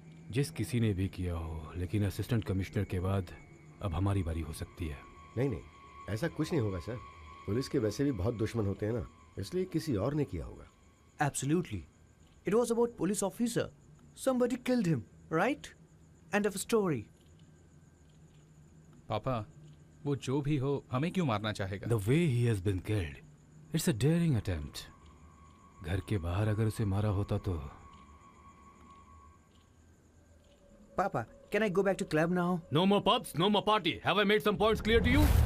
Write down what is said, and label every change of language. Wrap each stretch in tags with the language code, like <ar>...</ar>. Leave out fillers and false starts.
<hi>जिस किसी ने भी किया हो, लेकिन असिस्टेंट कमिश्नर के बाद अब हमारी बारी हो सकती है। नहीं, ऐसा कुछ नहीं होगा सर। पुलिस के वैसे भी बहुत दुश्मन होते हैं ना, इसलिए किसी और ने किया होगा।</hi> <en>Absolutely. It was about police officer. Somebody killed him, right? End of story.</en> <hi>पापा, वो जो भी हो, हमें क्यों मारना चाहेगा?</hi> <en>The way he has been killed, it's a daring attempt.</en> <hi>घर के बाहर अगर उसे मारा होता तो।</hi> <en>Papa, can I go back to club now? No more pubs, no more party. Have I made some points clear to you?</en>